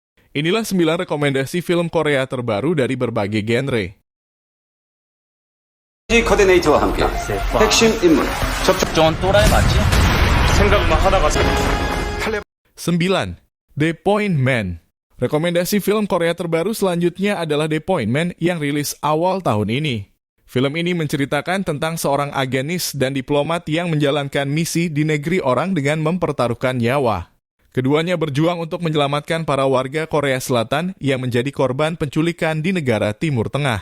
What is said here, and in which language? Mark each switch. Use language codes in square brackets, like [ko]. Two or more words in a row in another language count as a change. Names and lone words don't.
[id] Inilah 9 rekomendasi film Korea terbaru dari berbagai genre. [ko] 코디네이터와 함께 핵심 인물 저건 또라이 맞지? 생각만 하다가 [id] 9. The Point Man. Rekomendasi film Korea terbaru selanjutnya adalah The Point Man yang rilis awal tahun ini. Film ini menceritakan tentang seorang agenis dan diplomat yang menjalankan misi di negeri orang dengan mempertaruhkan nyawa. Keduanya berjuang untuk menyelamatkan para warga Korea Selatan yang menjadi korban penculikan di negara Timur Tengah.